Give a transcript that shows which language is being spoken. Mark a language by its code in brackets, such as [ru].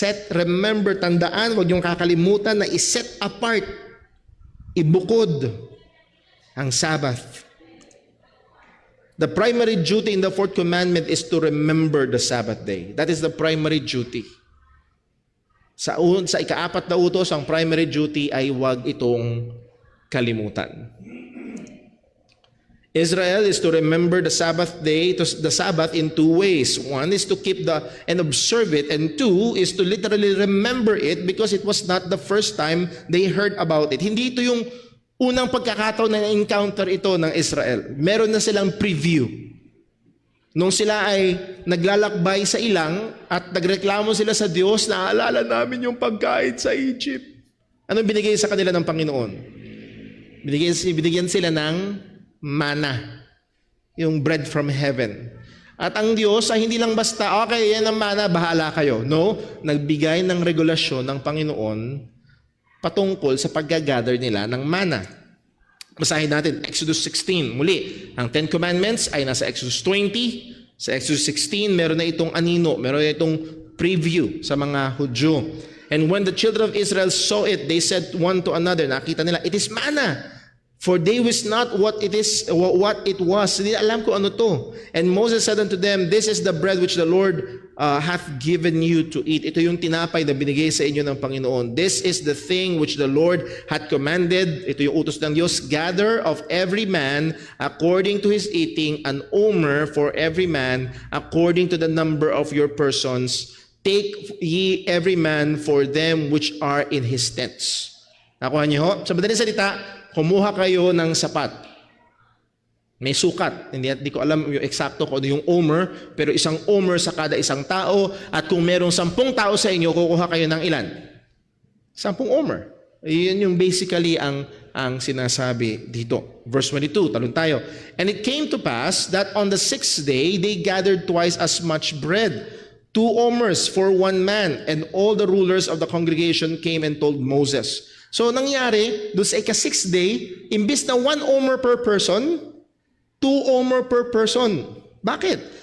[tl] Remember, tandaan, huwag niyong kakalimutan na i-set apart, ibukod ang Sabbath. [en] The primary duty in the fourth commandment is to remember the Sabbath day. That is the primary duty. [tl] Sa ika-4 na utos, ang primary duty ay huwag itong kalimutan. [en] Israel is to remember the Sabbath day, the Sabbath in two ways. One is to keep and observe it, and two is to literally remember it because it was not the first time they heard about it. [tl] Hindi ito yung unang pagkakataon na encounter ito ng Israel. Meron na silang preview. Nung sila ay naglalakbay sa ilang at nagreklamo sila sa Diyos, naalala namin yung pagkain sa Egypt. Anong binigay sa kanila ng Panginoon? Binigyan sila ng manna, yung [en] bread from heaven. [tl] At ang Diyos ay hindi lang basta, okay, yan ang manna, bahala kayo. No, nagbigay ng regulasyon ng Panginoon patungkol sa paggagather nila ng manna. Basahin natin, Exodus 16. Muli, ang 10 Commandments ay nasa Exodus 20. Sa Exodus 16, meron na itong anino, meron na itong preview sa mga Hudyo. [en] And when the children of Israel saw it, they said one to another, [tl] nakita nila, [en] it is manna. For they wist not what it was. [tl] Hindi alam ko ano to. [en] And Moses said unto them, this is the bread which the Lord hath given you to eat. [tl] Ito yung tinapay na binigay sa inyo ng Panginoon. [en] This is the thing which the Lord hath commanded. [tl] Ito yung utos ng Diyos. [en] Gather of every man according to his eating, an omer for every man according to the number of your persons. Take ye every man for them which are in his tents. [tl] Nakuha niyo ho? Sa madaling salita, kumuha kayo ng sapat. May sukat. Hindi ko alam yung eksakto kung ano yung omer, pero isang omer sa kada isang tao, at kung merong 10 tao sa inyo, kukuha kayo ng ilan? 10 omer. Yun yung basically ang sinasabi dito. Verse 22, talon tayo. [en] And it came to pass that on the 6th day, they gathered twice as much bread, 2 omers for one man, and all the rulers of the congregation came and told Moses. [tl] So, nangyari, doon sa ika-6th day, imbis na 1 omer per person, 2 omer per person. Bakit?